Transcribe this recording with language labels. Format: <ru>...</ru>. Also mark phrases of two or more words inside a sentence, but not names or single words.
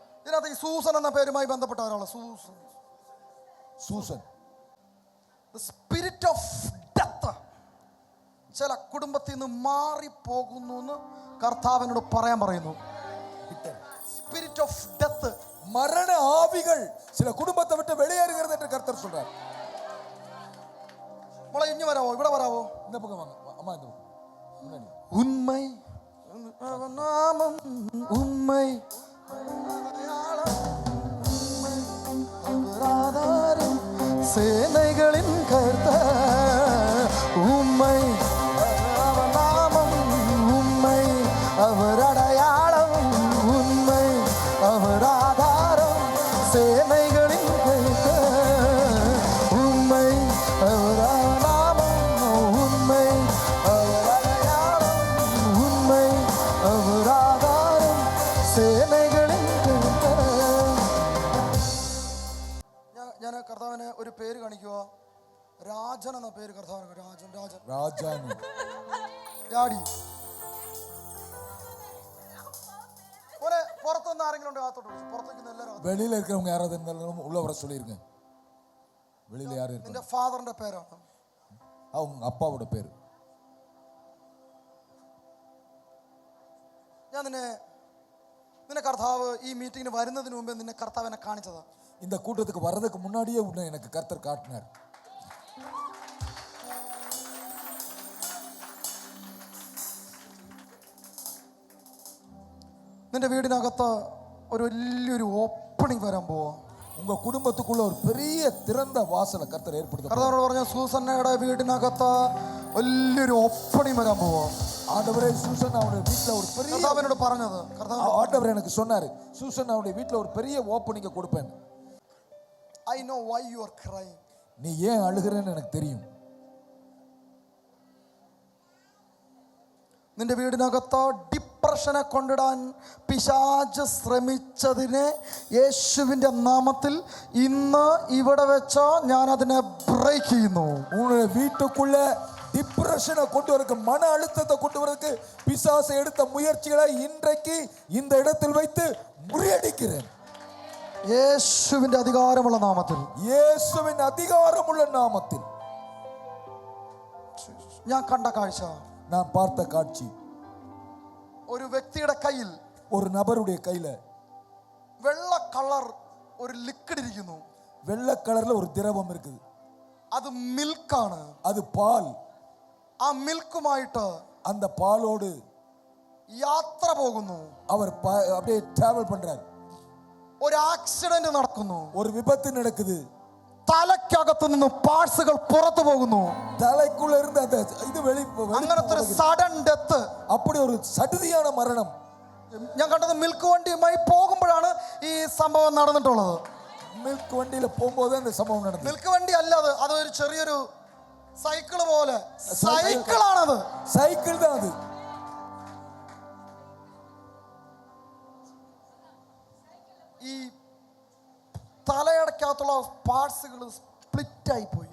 <ml>ഇതിനകത്ത് ഈ സൂസൻ എന്ന പേരുമായി ബന്ധപ്പെട്ട ഒരാള് സൂസൻ.</ml> <en>spirit of death</en> <ml>ചില കുടുംബത്തിൽ നിന്ന് മാറിപ്പോകുന്നു എന്ന് കർത്താവിനോട് പറയാൻ പറയുന്നു.</ml> <en>spirit of death,</en> <ta>மரண ஆவிகள் சில குடும்பத்தை விட்டு வெளியேறுகிறது என்று கர்த்தர் சொல்றார்.</ta> <ml>മോളെ ഇഞ്ഞു വരാവോ, ഇവിടെ വരാവോ,</ml> <ta>இந்த பக்கம் வாங்க அம்மா, இந்த பக்கம் முன்னாடி. உண்மை நாமம் உண்மை ஆதாரம் சேனைகளின் கர்த்தர் உண்மை நாமம் உண்மை அவர் அடையாளம் உண்மை அவர் ஆதாரம் சேனைகளின் கர்த்தர் உண்மை அவர் நாமம் உண்மை அவர் அடையாளம் உண்மை அவர் ஆதாரம் சேனைகளின் கர்த்தர்.</ta> <ml>ഞാൻ കർത്താവിന് ഒരു പേര് കാണിക്കുക. രാജൻ എന്ന പേര് കർത്താവിന്. രാജൻ ഡാഡി. ഓനെ പുറത്തുനിന്ന് ആരെങ്കിലും ഉണ്ട് കാത്തോട്ട് വിളിച്ചു. പുറത്തേക്ക് എല്ലാവരും</ml> <ta>வெளியில இருக்கிறவங்க யாராவது இருந்தாலும் உள்ள வர சொல்லிருங்க. வெளியில யாரு இருக்காங்க?</ta> <ml>നിന്റെ ഫാദറിന്റെ പേരാണ്,</ml> <ta>அவங்க அப்பாவோட பேரு.</ta> <ml>ഞാൻ നിന്നെ കർത്താവ് ഈ മീറ്റിങ്ങിന് വരുന്നതിന് മുമ്പേ നിന്നെ കർത്താവ് എന്നെ കാണിച്ചതാ.</ml> <ta>இந்த கூட்டத்துக்கு வர்றதுக்கு முன்னாடியே உன்னை எனக்கு கர்த்தர் காட்டினார்.</ta> <ml>നിന്റെ വീടിനകത്ത് ഒരു വലിയൊരു ഓപ്പണിംഗ് വരാൻ പോവാ.</ml> <ta>உங்க குடும்பத்துக்குள்ள ஒரு பெரிய திறந்த வாசலை கர்த்தர் ஏற்படுத்த.</ta> <ml>കർത്താവിനോട് പറഞ്ഞ സൂസന്നയുടെ വീടിനകത്ത് വലിയൊരു ഓപ്പണിംഗ് വരാൻ പോവാ.</ml> <ta>ஆண்டவரே சூசன் அவருடைய வீட்ல ஒரு பெரிய,</ta> <ml>കർത്താവിനോട് പറഞ്ഞത്,</ml> <ta>ஆண்டவர் எனக்கு சொன்னாரு சூசன் அவருடைய வீட்ல ஒரு பெரிய ஓப்பனிங்க கொடுப்பேன்.</ta> <en>I know why you are crying.</en> <ta>நீ ஏன் அழுகிறேன்னு எனக்கு தெரியும்.</ta> <ml>നിന്റെ വീടിനകത്ത് ഡിപ്രഷനെ കൊണ്ടിടാൻ പിശാച് ശ്രമിച്ചതിനെ യേശുവിന്റെ നാമത്തിൽ ഇന്ന് ഇവിടെ വെച്ച് ഞാൻ അതിനെ ബ്രേക്ക് ചെയ്യുന്നു.</ml> <ta>உன்னுடைய வீட்டுக்குள்ள டிப்ரஷனை கொண்டு வரக்கு, மன அழுத்தத்தை கொண்டு வரக்கு பிசாசு எடுத்த முயற்சிகளை இன்றைக்கு இந்த இடத்தில் வைத்து முறியடிக்கிறேன்.</ta> <ml>യേശുവിന്റെ അധികാരമുള്ള നാമത്തിൽ,</ml> <ta>യേശുവിൻ அதிகாரமுள்ள நாமத்தில்.</ta> <ml>ഞാൻ കണ്ട കാഴ്ച,</ml> <ta>நான் பார்த்த காட்சி,</ta> <ml>ഒരു വ്യക്തിയുടെ കയ്യിൽ,</ml> <ta>ஒரு நபருடைய கையில</ta> <ml>വെള്ള കളർ ഒരു ലിക്വിഡ് ഇരിക്കുന്നു.</ml> <ta>வெள்ளை கலர்ல ஒரு திரவம் இருக்குது.</ta> <ml>അത് മിൽക്കാണ്.</ml> <ta>அது பால்.</ta> <ml>ആ മിൽക്കുമായിട്ട്</ml> <ta>அந்த பாலோடு</ta> <ml>യാത്ര പോകുന്നു.</ml> <ta>அவர் அப்படியே டிராவல் பண்றார்.</ta> <ml>ഒരു ആക്സിഡന്റ് നടക്കുന്നു.</ml> <ta>ஒரு விபத்து நடக்குது.</ta> <ml>തലയ്ക്കകത്ത് നിന്ന് പാർട്സുകൾ പുറത്തു പോകുന്നു.</ml> <ta>தலைக்குள்ள இருந்து அந்த இது</ta> <ml>അങ്ങനത്തെ ഒരു</ml> <en>sudden death,</en> <ta>அப்படி ஒரு சடுதியான மரணம்.</ta> <ml>ഞാൻ കണ്ടത് മിൽക്ക് വണ്ടിയുമായി പോകുമ്പോഴാണ് ഈ സംഭവം നടന്നിട്ടുള്ളത്.</ml> <ta>மில்க் வண்டியில போகும்போது அந்த சம்பவம் நடந்தது.</ta> <ml>മിൽക്ക് വണ്ടി അല്ലത്, അതൊരു ചെറിയൊരു സൈക്കിള് പോലെ. സൈക്കിളാണത്,</ml> <ta>சைக்கிள் தான் அது.</ta> <ml>ഈ തലയടക്കകത്തുള്ള പാർട്സുകൾ സ്പ്ലിറ്റ് ആയി പോയി.</ml>